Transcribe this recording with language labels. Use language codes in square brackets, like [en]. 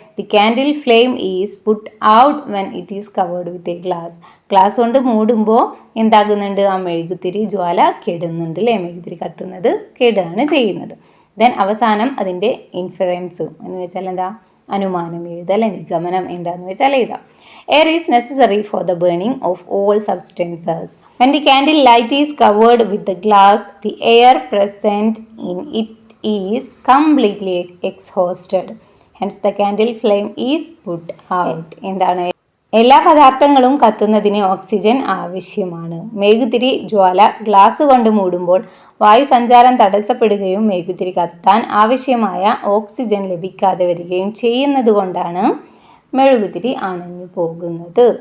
[en] The candle flame is put out when it is covered with a glass. [ml] Glass കൊണ്ട് മൂടുമ്പോൾ എന്താകുന്നുണ്ട്? ആ മെഴുകുതിരി ജ്വാല കെടുന്നുണ്ട് അല്ലേ, മെഴുകുതിരി കത്തുന്നത് കെടുകയാണ് ചെയ്യുന്നത്. ദെൻ അവസാനം അതിൻ്റെ ഇൻഫറൻസ് എന്ന് വെച്ചാൽ എന്താ? അനുമാനം എഴുതുക അല്ലെ, നിഗമനം എന്താണെന്ന് വെച്ചാൽ എഴുതാം. [en] Air is necessary for the burning of all substances. When the candle light is covered with the glass, the air present in it is completely exhausted. Hence the candle flame is put out. [ml] എന്താണ്? എല്ലാ പദാർത്ഥങ്ങളും കത്തുന്നതിന് oxygen ആവശ്യമാണ്. മെഴുകുതിരി ജ്വാല glass കൊണ്ട് മൂടുമ്പോൾ വായു സഞ്ചാരം തടസ്സപ്പെടുകയും മെഴുകുതിരി കത്താൻ ആവശ്യമായ ഓക്സിജൻ ലഭിക്കാതെ വരികയും ചെയ്യുന്നത് കൊണ്ടാണ് മെഴുകുതിരി അണഞ്ഞു പോകുന്നത്.